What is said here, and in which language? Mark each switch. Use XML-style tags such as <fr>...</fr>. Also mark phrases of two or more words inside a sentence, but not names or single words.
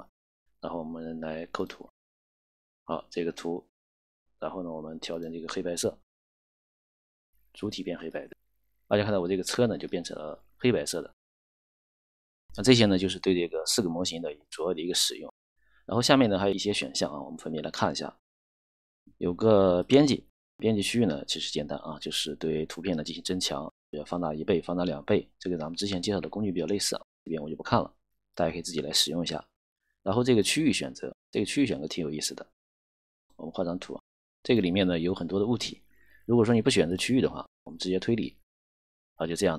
<zh>然後我們來構圖，好，這個圖，然後呢，我們調整這個黑白色，主體變黑白的。大家看到我這個車呢就变成了黑白色的。那這些呢就是對這個4個模型的主要的一個使用。然後下面呢還有一些選項啊，我們分別來看一下。有個編輯， 編輯區域呢其實簡單啊，就是對圖片呢进行增强，要放大1倍、放大2倍，这个咱们之前介绍的工具比较类似啊，这边我就不看了，大家可以自己来使用一下。然后这个区域选择，这个区域选择挺有意思的。我们画张图，这个里面呢有很多的物体，如果说你不选择区域的话，我们直接推理啊，就这样的。</zh>